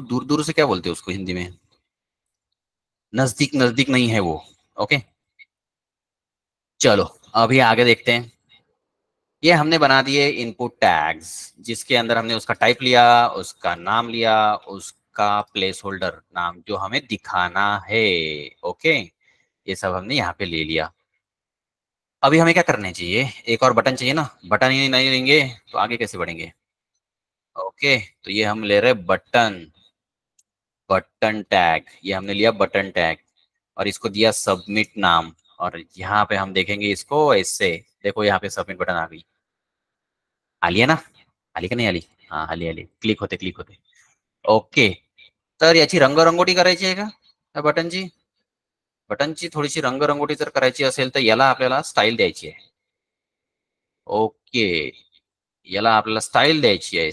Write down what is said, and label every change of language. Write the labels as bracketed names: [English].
[Hindi] दूर दूर से क्या बोलते उसको हिंदी में? नजदीक नजदीक नहीं है वो. ओके, चलो अभी आगे देखते हैं. ये हमने बना दिए इनपुट टैग्स, जिसके अंदर हमने उसका टाइप लिया, उसका नाम लिया, उसका प्लेस होल्डर नाम जो हमें दिखाना है. ओके, ये सब हमने यहाँ पे ले लिया. अभी हमें क्या करने चाहिए? एक और बटन चाहिए ना. बटन ही नहीं लेंगे तो आगे कैसे बढ़ेंगे? ओके, तो ये हम ले रहे बटन, बटन टैग. ये हमने लिया बटन टैग और इसको दिया सबमिट नाम. और यहाँ पे हम देखेंगे इसको ऐसे. देखो यहाँ पे सबमिट बटन आ गई. [Marathi] आली आहे ना? आली का नाही आली? हा, आली आली. क्लिक होते क्लिक होते. ओके, तर याची रंगरंगोटी करायची आहे का त्या बटनची? बटनची थोडीशी रंगरंगोटी जर करायची असेल तर याला आपल्याला स्टाईल द्यायची आहे. ओके, याला आपल्याला स्टाईल द्यायची आहे.